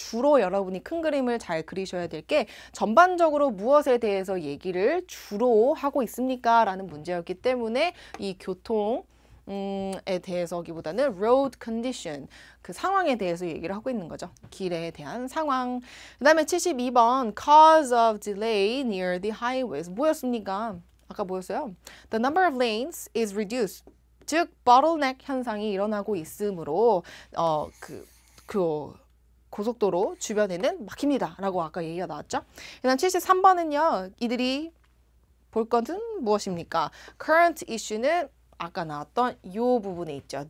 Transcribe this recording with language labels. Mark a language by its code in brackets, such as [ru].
[ko] 주로 여러분이 큰 그림을 잘 그리셔야 될 게 전반적으로 무엇에 대해서 얘기를 주로 하고 있습니까? 라는 문제였기 때문에 이 교통 에 대해서기보다는 road condition, 그 상황에 대해서 얘기를 하고 있는 거죠. 길에 대한 상황. 그 다음에 72번 [en] cause of delay near the highways. [ko] 뭐였습니까? 아까 뭐였어요? [en] The number of lanes is reduced. [ko] 즉 bottleneck 현상이 일어나고 있으므로 그 고속도로 주변에는 막힙니다 라고 아까 얘기가 나왔죠. 그 다음 73번은요. 이들이 볼 것은 무엇입니까? current issue는 아까 나왔던 이 부분에 있죠.